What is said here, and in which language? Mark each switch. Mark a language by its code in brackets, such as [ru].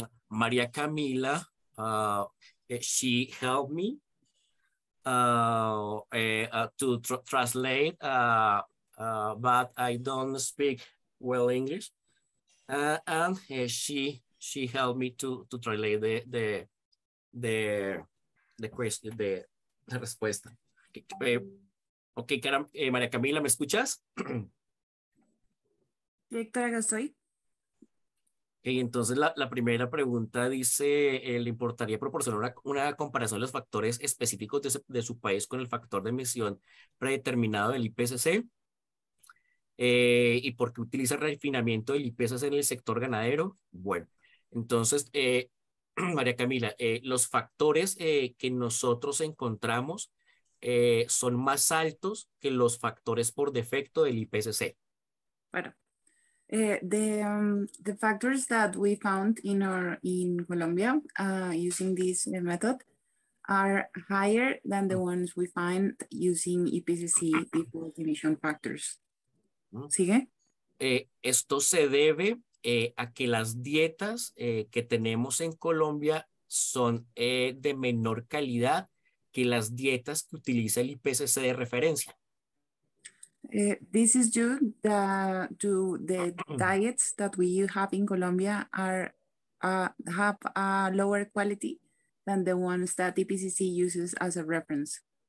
[en] Maria Camila, she helped me to translate, but I don't speak well English, and she helped me to translate the question, the respuesta. [es] Ok, María Camila, ¿me escuchas? Directora, acá estoy. Okay, entonces la primera pregunta dice, ¿le importaría proporcionar una comparación de los factores específicos de su país con el factor de emisión predeterminado del IPCC? ¿Y por qué utiliza refinamiento del IPCC en el sector ganadero? Bueno, entonces, María Camila, los factores que nosotros encontramos son más altos que los factores por defecto del IPCC. [en] Bueno, the factors that we found in Colombia using this method are higher than the ones we find using IPCC default emission factors. [es] ¿Sigue? Esto se debe a que las dietas que tenemos en Colombia son de menor calidad que las dietas que utiliza el IPCC de referencia. [en] This is due to the diets that we have in Colombia have a lower quality than the ones that IPCC uses as a reference.